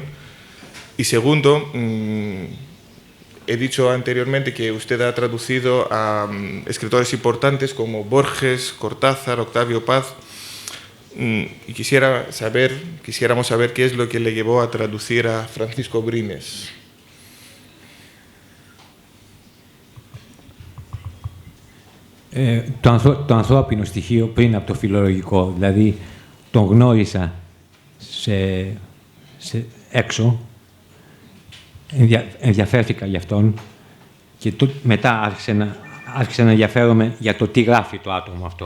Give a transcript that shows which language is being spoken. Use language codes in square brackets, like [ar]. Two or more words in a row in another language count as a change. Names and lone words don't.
[es] Y segundo, he dicho anteriormente que usted ha traducido a escritores importantes como Borges, Cortázar, Octavio Paz, y quisiéramos saber qué es lo que le llevó a traducir a Francisco Brines. [el] Το ανθρώπινο στοιχείο πριν από το φιλολογικό, δηλαδή τον γνώρισα έξω, ενδιαφέρθηκα για αυτόν και μετά άρχισα να ενδιαφέρομαι για το τι γράφει το άτομο αυτό.